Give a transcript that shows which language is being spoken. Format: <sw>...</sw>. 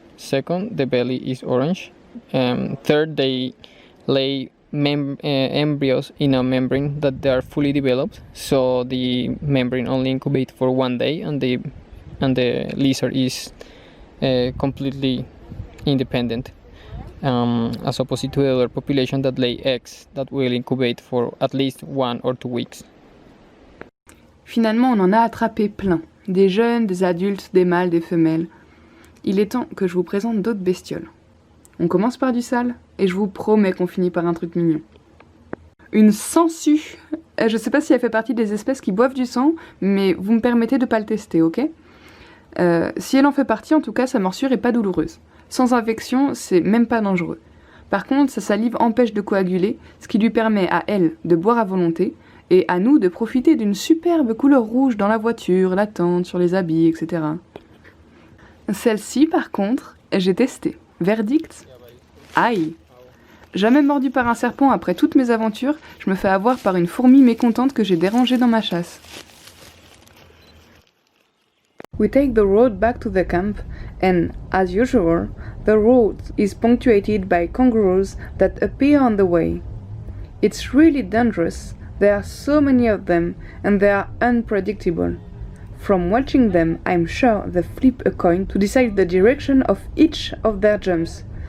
<en>Second, the belly is orange. Third, they lay embryos in a membrane that they are fully developed, so the membrane only incubates for 1 day, and the lizard is completely independent, as opposite to the other population that lay eggs that will incubate for at least 1 or 2 weeks.</en> <fr>Finalement, on en a attrapé plein, des jeunes, des adultes, des mâles, des femelles. Il est temps que je vous présente d'autres bestioles. On commence par du sale, et je vous promets qu'on finit par un truc mignon. Une sangsue. Je sais pas si elle fait partie des espèces qui boivent du sang, mais vous me permettez de pas le tester, ok ? Si elle en fait partie, en tout cas, sa morsure est pas douloureuse. Sans infection, c'est même pas dangereux. Par contre, sa salive empêche de coaguler, ce qui lui permet à elle de boire à volonté, et à nous de profiter d'une superbe couleur rouge dans la voiture, la tente, sur les habits, etc. Celle-ci, par contre, j'ai testé. Verdict ? Aïe ! Jamais mordu par un serpent après toutes mes aventures, je me fais avoir par une fourmi mécontente que j'ai dérangée dans ma chasse.</fr> <en>We take the road back to the camp, and, as usual, the road is punctuated by kangaroos that appear on the way. It's really dangerous, there are so many of them, and they are unpredictable. From watching them, I'm sure they flip a coin to decide the direction of each of their jumps.</en>